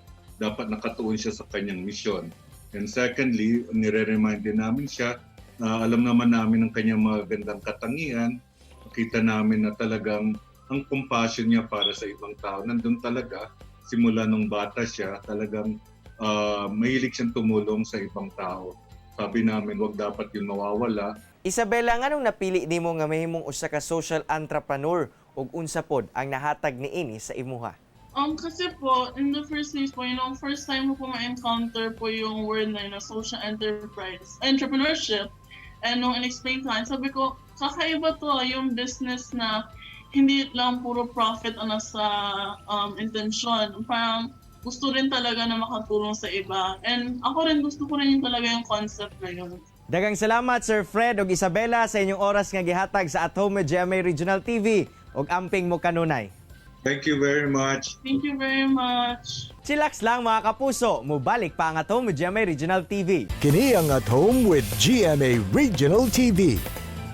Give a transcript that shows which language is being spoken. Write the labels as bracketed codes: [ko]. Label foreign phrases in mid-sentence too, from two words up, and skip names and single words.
[tl] Dapat nakatuon siya sa kanyang mission. [en] And secondly, [tl] nire-remind din namin siya, alam naman namin ang kanyang mga gandang katangian, makita namin na talagang ang compassion niya para sa ibang tao, nandun talaga, simula nung bata siya, talagang mahilig siyang tumulong sa ibang tao. sabi namin wag dapat yun mawawala. Isabela, [ceb] nganong napili nimo nga mahimong usa ka [en] social entrepreneur [ceb] ug unsa pod ang nahatag niini sa imuha? [tl] Kasi po, [en] in the first place [tl] po, [en] first time [tl] ko ma-encounter po yung word na [en] social entrepreneurship. [tl] And nung in-explain ko, sabi ko, kakaiba to yung business na hindi lang puro profit sa intensyon. Parang gusto rin talaga na makatulong sa iba. And ako rin, gusto ko rin yung talaga yung concept na yun. [ceb] Daghang salamat Sir Fred ug Isabela sa inyong oras nga gihatag sa At Home with GMA Regional TV ug amping mo kanunay. [en] Thank you very much. Thank you very much. [ceb] Chillax lang mga kapuso, mubalik pa ang At Home with GMA Regional TV. Kini ang At Home with GMA Regional TV.